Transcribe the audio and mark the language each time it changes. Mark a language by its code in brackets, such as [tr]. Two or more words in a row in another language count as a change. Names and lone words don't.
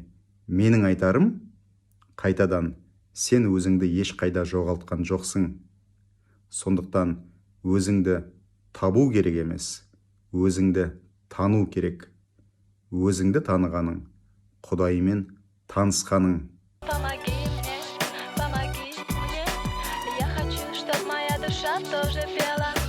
[kk] Менің айтарым, қайтадан сен өзіңді ешқайда жоғалтқан жоқсың. Сондықтан өзіңді табу керек емес, өзіңді тану керек. Өзіңді танығаның, Құдаймен танысқаның. [ru] Помоги мне, я хочу, чтобы моя душа тоже пела.